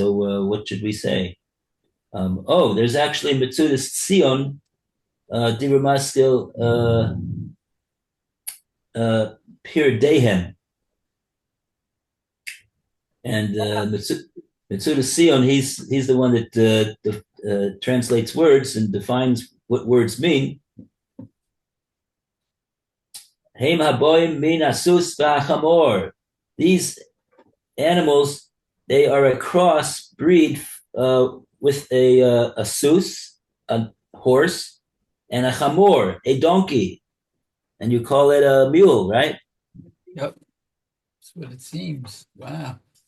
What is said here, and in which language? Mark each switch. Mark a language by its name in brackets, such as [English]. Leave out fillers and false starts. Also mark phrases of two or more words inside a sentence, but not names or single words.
[English] So what should we say? There's actually Metzudas Sion, Diramastil Pir Dehem. And Metzudas Sion, he's the one that translates words and defines what words mean. [Hebrew] הם הבאים מן הסוס והחמור. [English] These animals, they are a cross breed with a sus, a horse, and a chamor, a donkey, and you call it a mule, right? Yep, that's what it seems. Wow.